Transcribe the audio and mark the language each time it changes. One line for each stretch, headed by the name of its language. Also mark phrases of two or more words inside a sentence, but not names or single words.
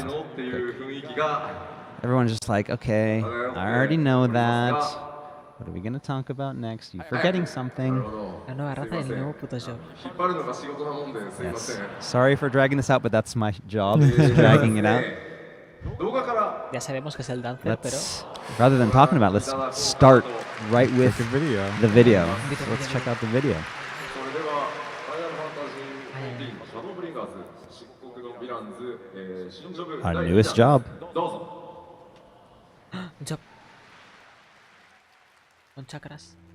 Japanese: っていう雰囲気が
English: Everyone's just like, okay, I already know that. What are we going to talk about next? You forgetting something?
Spanish: La nueva raza y el nuevo puto job.
Japanese: 引っ張るのが仕事なもんですいませ
English: Yes.
Japanese: ん。
English: Sorry for dragging this out, but that's my job, is dragging it out.
Japanese: 動画から
Spanish: Ya sabemos que es el dancer, pero
English: Let's, rather than talking about it, let's start right with The video. the video. So let's check out the video.
Japanese: それではファイナルファンタジー14シャドーブリンガーズ漆黒のヴィランズ、新ジョブ
English: Our
Japanese: 第
English: newest
Japanese: 一弾
English: job.
Japanese: どうぞ。
Spanish: un job. Con chakras.